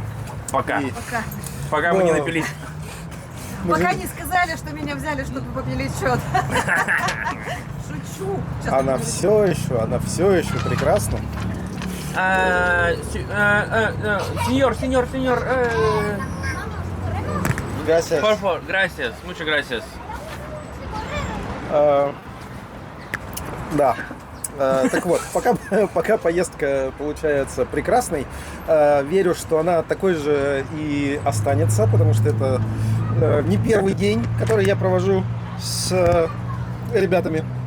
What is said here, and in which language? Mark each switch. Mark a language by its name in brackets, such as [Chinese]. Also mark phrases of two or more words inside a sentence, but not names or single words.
[Russian] Пока. И- Пока мы не напились. Пока не сказали, что меня взяли, чтобы попили счет. Шучу. Сейчас Она буду все еще прекрасна. [Spanish] Сеньор. Gracias. Por favor, gracias, muchas gracias. [Russian] Да. Так вот, пока поездка получается прекрасной, верю, что она такой же и останется, потому что это не первый день, который я провожу с ребятами.